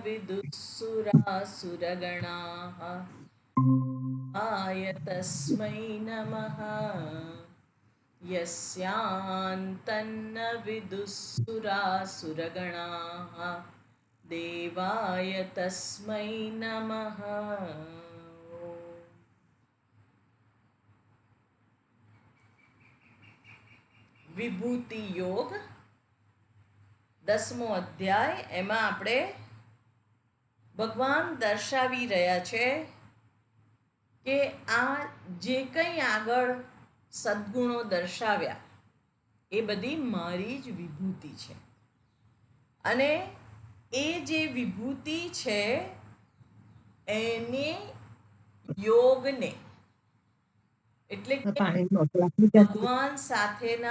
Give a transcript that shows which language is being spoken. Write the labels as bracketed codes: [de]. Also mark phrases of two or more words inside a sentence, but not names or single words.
[sa] विदुःसुरासुरगणाः आय तस्मै नमः यस्यान्तन्न विदुःसुरासुरगणाः देवाय तस्मै नमः। [gu] વિભૂતિ યોગ 10મો અધ્યાય. એમાં આપણે ભગવાન દર્શાવી રહ્યા છે કે આ જે કંઈ આગળ સદ્ગુણો દર્શાવ્યા એ બધી મારી જ વિભૂતિ છે અને એ જે વિભૂતિ છે એને યોગને એટલે કે ભગવાન સાથેના